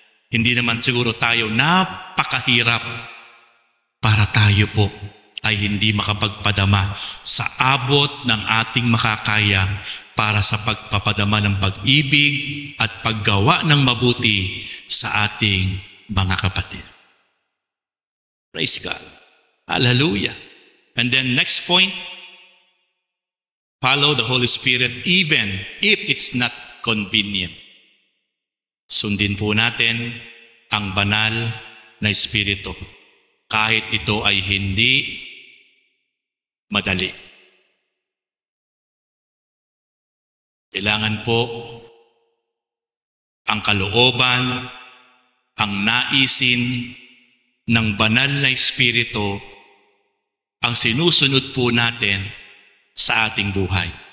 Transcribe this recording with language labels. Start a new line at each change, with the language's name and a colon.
Filipino: Hindi naman siguro tayo napakahirap para tayo po ay hindi makapagpadama sa abot ng ating makakaya para sa pagpapadama ng pag-ibig at paggawa ng mabuti sa ating mga kapatid.
English: Praise God. Hallelujah. And then next point, follow the Holy Spirit even if it's not convenient.
Filipino: Sundin po natin ang banal na Espiritu kahit ito ay hindi madali. Kailangan po ang kalooban, ang naisin ng banal na Espiritu ang sinusunod po natin sa ating buhay.